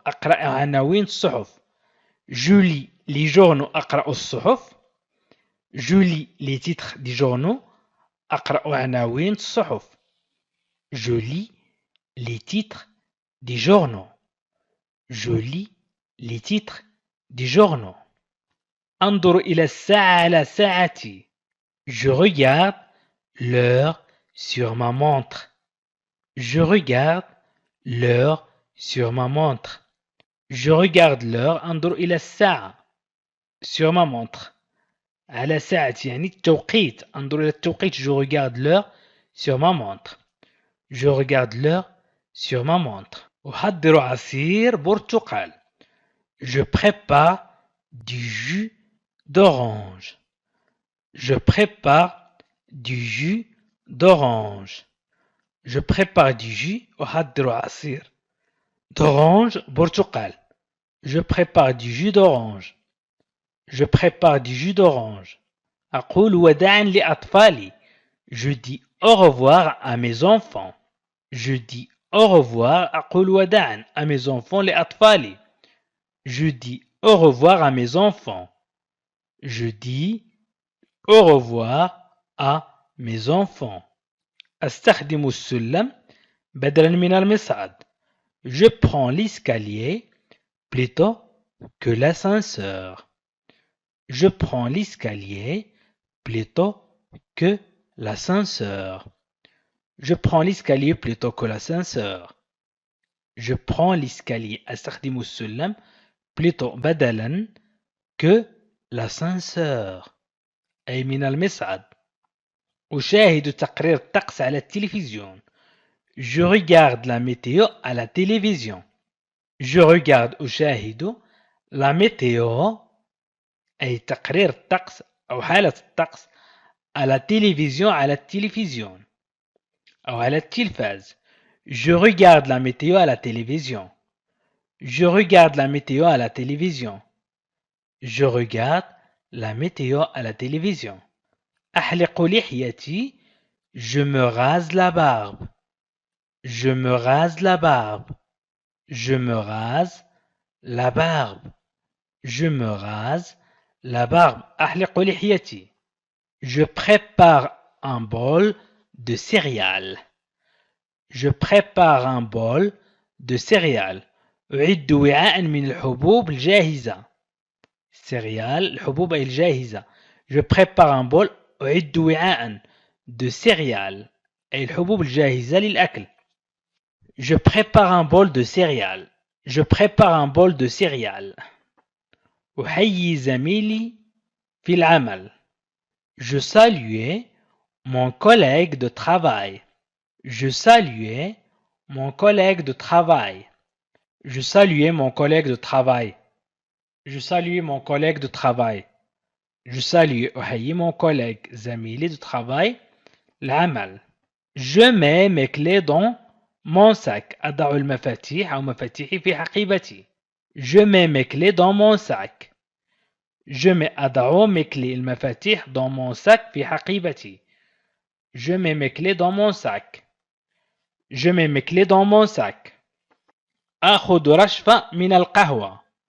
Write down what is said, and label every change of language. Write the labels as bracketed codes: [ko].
[ar] أقرأ عناوين الصحف. [fr] Je lis les journaux. [ar] أقرأ الصحف. [fr] Je lis les titres des journaux. أقرأ عناوين الصحف. Je lis les titres des journaux. Je lis les titres des journaux. [ar] أنظر إلى الساعة على ساعتي. [fr] Je regarde l'heure sur ma montre. Je regarde l'heure sur ma montre. Je regarde l'heure. [ar] أنظر إلى الساعة [fr] sur ma montre. [ar] على ساعتي يعني التوقيت. أنظر إلى التوقيت. [fr] Je regarde l'heure sur ma montre. Je regarde l'heure sur ma montre. [ar] أحضر عصير برتقال. [fr] Je prépare du jus d'orange. Je prépare du jus d'orange. Je prépare du jus. [ar] أحضر عصير d'orange برتقال. [fr] Je prépare du jus d'orange. Je prépare du jus d'orange. [ar] أقول وداعا لأطفالي. [fr] Je dis au revoir à mes enfants. Je dis au revoir. [ar] أقول وداعا [fr] à mes enfants [ar] لأطفالي. [fr] Je dis au revoir à mes enfants. Je dis au revoir à mes enfants. [ar] أستخدم السلم بدلا من المصعد. [fr] Je prends l'escalier plutôt que l'ascenseur. Je prends l'escalier plutôt que l'ascenseur. Je prends l'escalier plutôt que l'ascenseur. Je prends l'escalier [ar] أستخدم السلم [fr] plutôt [ar] بدلا [fr] que l'ascenseur [ar] أي من المصعد. أشاهد تقرير الطقس على التلفزيون. [fr] Je regarde la météo à la télévision. Je regarde [ar] أشاهد [fr] la météo [ar] أي تقرير الطقس أو حالة الطقس [fr] à la télévision [ar] على التلفزيون أو على التلفاز. [fr] Je regarde la météo à la télévision. Je regarde la météo à la télévision. Je regarde la météo à la télévision. [ar] أحلق لحيتي. [fr] Je me rase la barbe. Je me rase la barbe. Je me rase la barbe. Je me rase la barbe. [ar] أحلق لحيتي. [fr] Je prépare un bol de céréales. Je prépare un bol de céréales. [ar] أعد وعاء من الحبوب الجاهزة. céréales الحبوب الجاهزة. [fr] Je prépare un bol. [ar] أعد وعاء [fr] de céréales [ar] أي الحبوب الجاهزة للأكل. [fr] Je prépare un bol de céréales. Je prépare un bol de céréales. [ar] أحيي زميلي في العمل. [fr] Je saluais mon collègue de travail. Je saluais mon collègue de travail. Je saluais mon collègue de travail. Je saluais mon collègue de travail. Je salue [ar] أحيي [fr] mon collègue [ar] زميلي [fr] de travail [ar] العمل. [fr] Je mets mes clés dans mon sac. [ar] أضع المفاتيح أو مفاتيحي في حقيبتي. [fr] Je mets mes clés dans mon sac. Je mets [ar] أضع [fr] mes clés [ar] المفاتيح [fr] dans mon sac [ar] في حقيبتي. [fr] Je mets mes clés dans mon sac. Je mets mes clés dans mon sac. [ar] أخذ رشفة من القهوة.